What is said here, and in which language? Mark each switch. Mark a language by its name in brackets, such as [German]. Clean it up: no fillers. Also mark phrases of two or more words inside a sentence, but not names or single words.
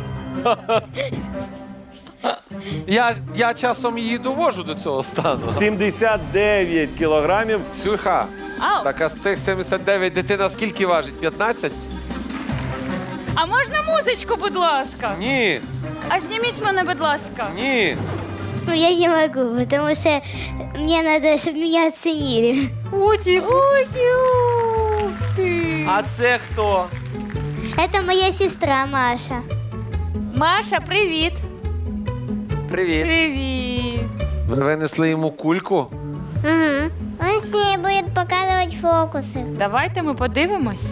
[Ukrainian] Я часом її довожу до цього стану. 79 кілограмів. Ксюха, Ау. так а з тих 79 дитина скільки важить? 15? А можна музичку, будь ласка? Ні, А зніміть мене, будь ласка. ні. [Russian] Ну, я не могу, потому что мне надо, чтобы меня оценили. [Ukrainian] Уті, ти. А це хто? [Russian] Это моя сестра Маша. [Ukrainian] Маша, привіт. Привіт. Привіт. Ви винесли йому кульку? Угу. [Russian] Он с ней будет показывать фокусы. [Ukrainian] Давайте ми подивимось.